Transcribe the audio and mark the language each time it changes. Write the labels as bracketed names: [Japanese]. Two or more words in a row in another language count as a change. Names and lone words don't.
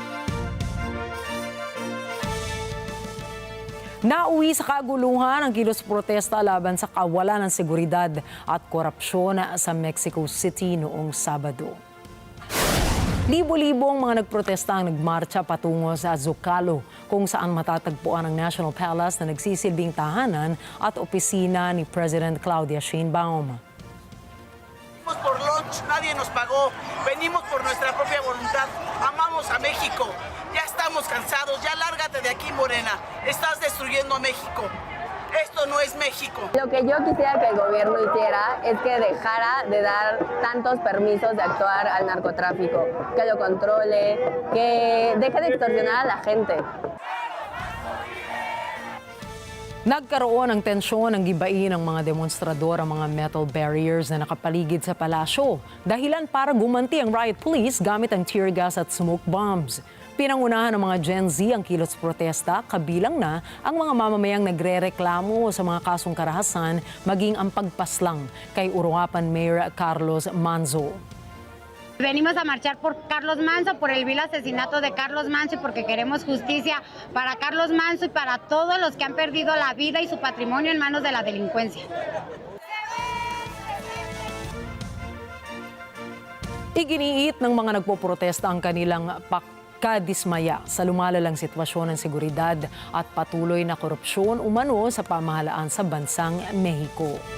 [Filipino] Nauwi sa kaguluhan ang kilos protesta laban sa kawalan ng seguridad at korupsyon sa Mexico City noong Sabado. Libo-libong mga nagprotesta ang nagmarcha patungo sa Zocalo, kung saan matatagpuan ang National Palace na nagsisilbing tahanan at opisina ni President Claudia Sheinbaum. [Spanish] Venimos por lunch, nadie nos pagó. Venimos por nuestra propia voluntad. Amamos a México. Ya estamos cansados. Ya lárgate de aquí, Morena. Estás destruyendo a México. Esto no es México. Lo que yo quisiera que el gobierno hiciera es que dejara de dar tantos permisos de actuar al narcotráfico, que lo controle, que deje de extorsionar a la gente. [Filipino] Nagkaroon ng tensyon ng gibain ng mga demonstrador ang mga [English] metal barriers [Filipino] na nakapaligid sa palasyo. Dahilan para gumanti ang [English] riot police [Filipino] gamit ang [English] tear gas [Filipino] at [English] smoke bombs. [Filipino] Pinangunahan ng mga Gen Z ang kilos protesta, kabilang na ang mga mamamayang nagrereklamo sa mga kasong karahasan maging ang pagpaslang kay Uruapan Mayor Carlos Manzo. [Spanish] Venimos a marchar por Carlos Manzo, por el vil asesinato de Carlos Manzo y porque queremos justicia para Carlos Manzo y para todos los que han perdido la vida y su patrimonio en manos de la delincuencia. [Filipino] Iginiit ng mga nagpoprotesta ang kanilang kadismaya sa lumalalang sitwasyon ng seguridad at patuloy na korupsyon umano sa pamahalaan sa bansang Mexico.